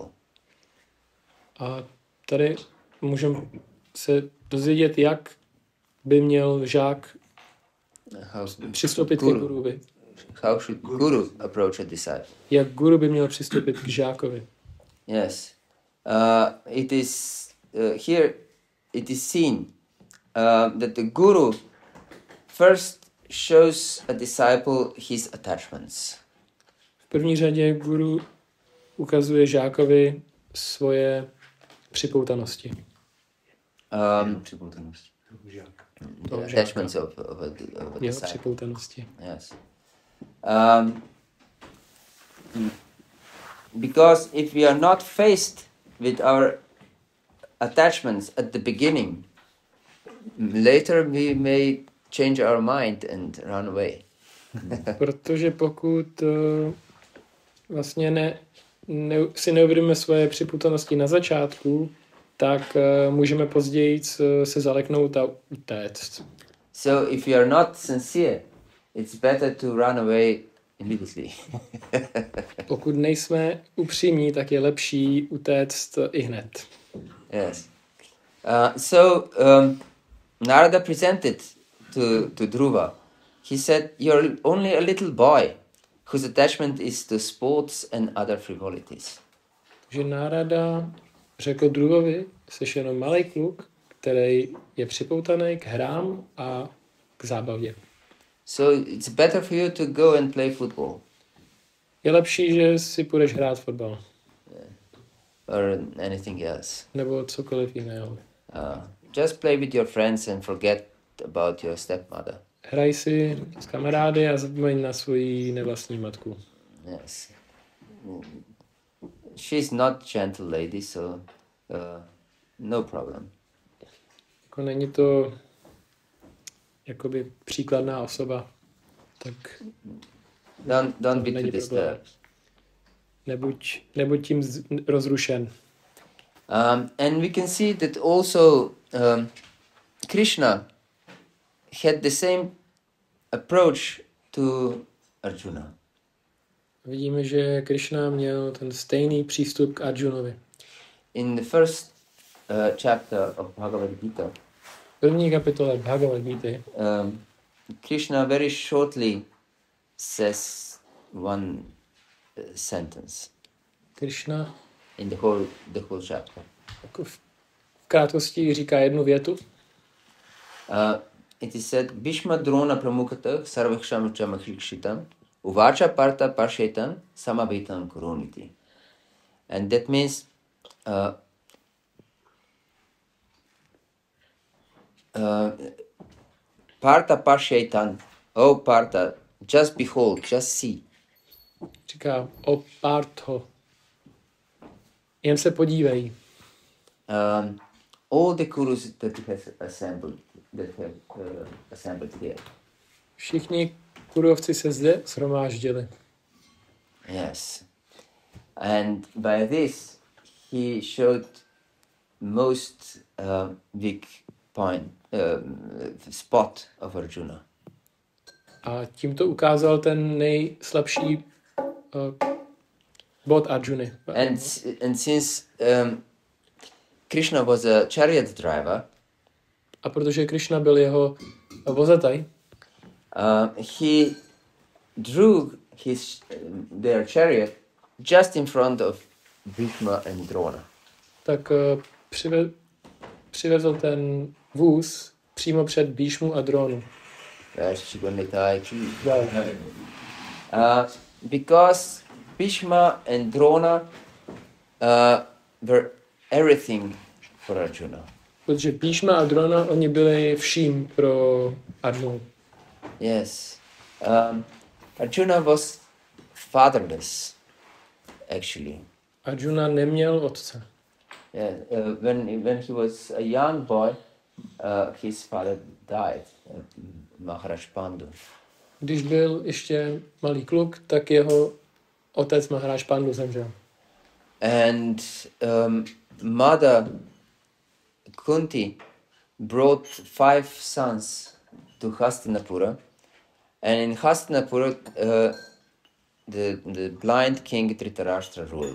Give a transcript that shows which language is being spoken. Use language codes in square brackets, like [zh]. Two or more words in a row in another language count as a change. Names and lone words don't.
[cs] A tady můžeme se dozvědět, jak by měl žák přistoupit k guruvi. [en] How should guru approach a disciple? [cs] Jak guru by měl přistoupit k žákovi. [en] Yes, it is here. It is seen that the guru first shows a disciple his attachments. [cs] V první řadě guru ukazuje žákovi svoje připoutanosti. Připoutanosti. [en] The attachments of a disciple. [cs] Připoutanosti. [en] Yes. Because if we are not faced with our attachments at the beginning, later we may change our mind and run away. [cs] Protože pokud vlastně si neuvědomíme svoje připoutanosti na začátku, tak můžeme později se zaleknout a utéct. [en] So if you are not sincere, it's better to run away immediately. [cs] Pokud nejsme upřímní, tak je lepší utéct ihned. [en] Yes. Narada presented to Dhruva. He said, "You're only a little boy whose attachment is to sports and other frivolities." [cs] Že Narada řekl Dhruvovi, jsi jenom malý kluk, který je připoutaný k hrám a k zábavě. [en] So it's better for you to go and play football. [cs] Je lepší, že si půjdeš hrát fotbal. [en] Or anything else. [cs] Nebo cokoliv jiného. [en] Just play with your friends and forget about your stepmother. [cs] Hraj si s kamarády a zapomeň na svoji nevlastní matku. [en] Yes. She's not gentle lady, so no problem. [cs] Jako není to jakoby příkladná osoba, tak [en] don't be too disturbed. [cs] Nebuď tím rozrušen. [en] And we can see that also Krishna had the same approach to Arjuna. [cs] Vidíme, že Krišna měl ten stejný přístup k Arjunovi. [en] In the first chapter of Bhagavad-gita, [cs] První kapitole Bhágavata-dharma, [en] Krishna very shortly says one sentence [cs] Krišna [en] in the whole chapter. [cs] jako v krátkosti říká jednu větu. [en] It is said, [sa] Bhishma Drona Pramukata Sarvaksham Chamakshitam Uvacha Parta Parshetam Samavetam Kuruniti. [en] And that means [sa] Parta Parshetam, [en] oh Parta, just behold, just see. [cs] Říká o Partho. Jen se podívej. [en] All the Kurus that have assembled here. [cs] Všichni kurovci se zde shromáždili. [en] Yes. And by this, he showed most weak point, spot of Arjuna. [cs] A tímto ukázal ten nejslabší bod Arjuny. [en] And since Krishna was a chariot driver, [cs] a protože Krišna byl jeho vozataj, [en] he drew their chariot just in front of Bhishma and Drona. [cs] tak přivezl ten vůz přímo před Bhishmu a Dronu. [en] Because Bhishma and Drona were everything for Arjuna. [cs] Protože Bhishma a Drona, oni byli vším pro Arjunu. [en] Yes. Arjuna was fatherless, actually. [cs] Arjuna neměl otce. [en] Yeah, when he was a young boy, his father died, Maharaj Pandu. [cs] Když byl ještě malý kluk, tak jeho otec Maharaj Pandu zemřel. [en] And mother Kunti brought 5 sons to Hastinapura, and in Hastinapura the blind king Dhritarashtra ruled.